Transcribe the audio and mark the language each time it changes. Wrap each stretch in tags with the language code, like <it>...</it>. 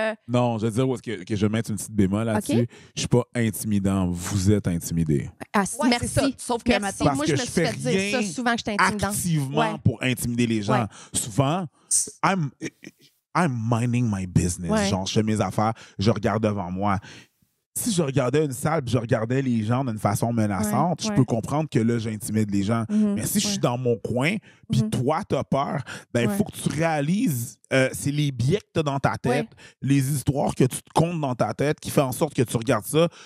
<fr>Non, je veux dire que je vais mettre une petite bémol là-dessus. Okay. Je suis pas intimidant. Vous êtes intimidé. Merci. Ça. Sauf que merci. Moi, je me suis fait dire ça souvent que j'étais intimidante. Activement pour intimider les gens.</fr> <en>Souvent, I'm minding my business.</en> <fr>Genre, je fais mes affaires, je regarde devant moi. Si je regardais une salle et je regardais les gens d'une façon menaçante, je peux comprendre que là, j'intimide les gens. Mais si je suis dans mon coin, puis toi, tu as peur, il faut que tu réalises, c'est les biais que tu as dans ta tête, les histoires que tu te comptes dans ta tête qui fait en sorte que tu regardes ça.</fr>